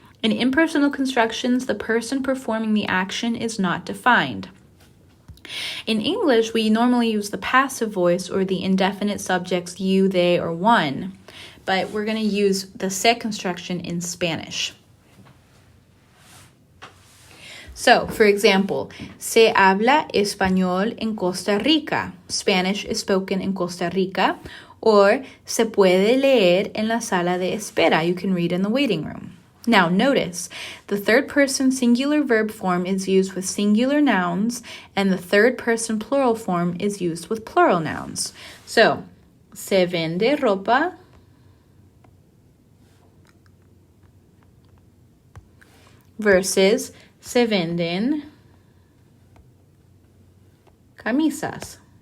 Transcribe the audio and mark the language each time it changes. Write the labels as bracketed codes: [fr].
[en] In impersonal constructions, the person performing the action is not defined. In English, we normally use the passive voice or the indefinite subjects you, they, or one, but we're going to use the se construction in Spanish. So, for example, [es] se habla español en Costa Rica. [en] Spanish is spoken in Costa Rica. [es] Or, se puede leer en la sala de espera. [en] You can read in the waiting room. Now, notice, the third person singular verb form is used with singular nouns, and the third person plural form is used with plural nouns. [es] So, se vende ropa versus se venden camisas.